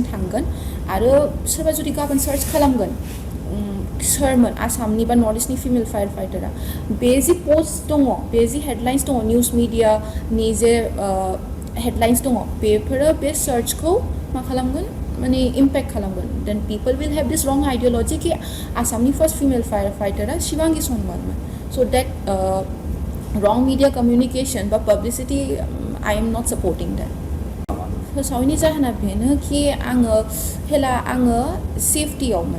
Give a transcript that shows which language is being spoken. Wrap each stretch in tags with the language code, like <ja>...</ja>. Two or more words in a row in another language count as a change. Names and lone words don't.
<brx>थांगोन आरो सोरबा जुदि गाबोन सार्च खालामगोन सोरमोन आसामनि बा नर्थ इस्टनि फिमेल फायर फाइटारा बे जि पस्ट दङ बे जि हेडलाइन्स दङ निउज मिडियानि जे हेडलाइन्स दङ बेफोरो बे सार्चखौ मा खालामगोन माने इम्पेक्ट खालामगोन</brx> <en>then people will have this wrong ideology</en> <brx>कि आसामनि फार्स्ट फिमेल फायर फाइटारा शिवांगी सोनवालमोन</brx> <en>so that wrong media communication बा publicity I am not supporting that</en> <brx>फोसावैनि जाहोना बेनो कि आङो सेफ्टियावमोन</brx>